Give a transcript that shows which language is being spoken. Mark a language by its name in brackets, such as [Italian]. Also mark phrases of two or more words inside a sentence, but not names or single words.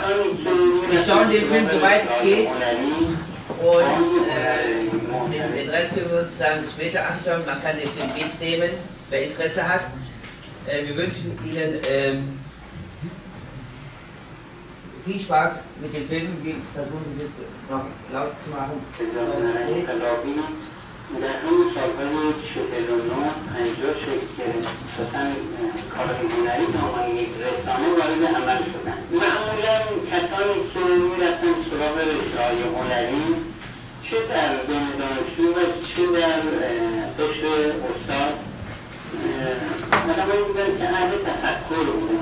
[German] Wir schauen den Film soweit es geht und den Rest können wir uns dann später anschauen. Man kann den Film mitnehmen, wer Interesse hat. Wir wünschen Ihnen viel Spaß mit dem Film. Wir versuchen es jetzt noch laut zu machen. [Persian] در همون سالهای 49 50 شکل گرفت، اساساً کارهای هنری به عنوان یک رسانه وارد عمل شدن. معمولاً کسانی که میرفتن سراغ رشته‌های هنری، چه در بین دانشجو و چه در قشر استاد، آدمایی بودن که اهل تفکر بودن.